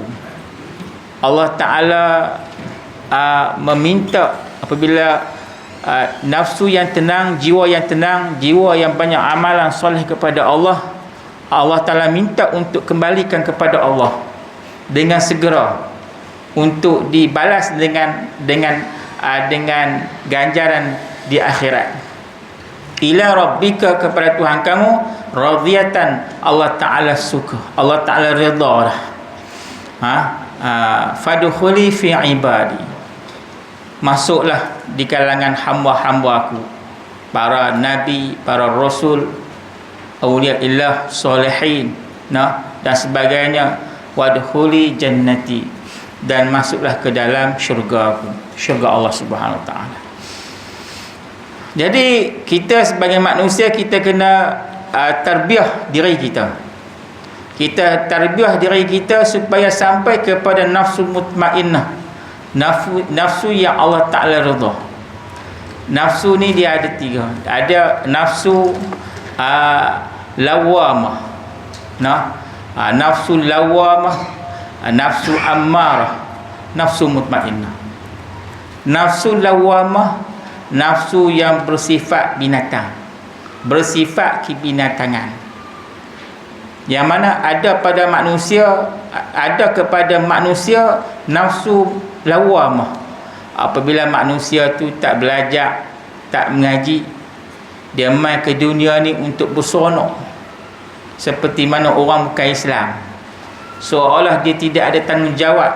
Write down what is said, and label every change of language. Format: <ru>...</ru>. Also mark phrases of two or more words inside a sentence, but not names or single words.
<ms>Allah Ta'ala meminta apabila nafsu yang tenang, jiwa yang tenang, jiwa yang banyak amalan soleh kepada Allah, Allah Ta'ala minta untuk kembalikan kepada Allah dengan segera, untuk dibalas dengan ganjaran di akhirat.</ms> <ar>إلى ربك,</ar> <ms>kepada Tuhan kamu, radiyatan, Allah Ta'ala suka, Allah Ta'ala redha.</ms> <ar>فادخلي في عبادي,</ar> <ms>masuklah di kalangan hamba-hamba aku, para nabi, para rasul,</ms> <ar>أولياء الله,</ar> <ms>solehin, dan sebagainya.</ms> <ar>وادخلي جنتي,</ar> <ms>dan masuklah ke dalam syurga aku, syurga Allah Subhanahu Wa Taala. Jadi kita sebagai manusia, kita kena tarbiyah diri kita. Kita tarbiyah diri kita supaya sampai kepada nafsu mutmainnah, nafsu yang Allah Ta'ala redha. Nafsu ni dia ada 3. Ada nafsu lawamah, nafsu lawamah, nafsu ammarah, nafsu mutmainnah. Nafsu lawamah, nafsu yang bersifat binatang, bersifat kebinatangan, yang mana ada pada manusia, ada kepada manusia nafsu lawamah. Apabila manusia tu tak belajar, tak mengaji, dia mai ke dunia ni untuk berseronok, seperti mana orang bukan Islam, seolah dia tidak ada tanggungjawab.</ms>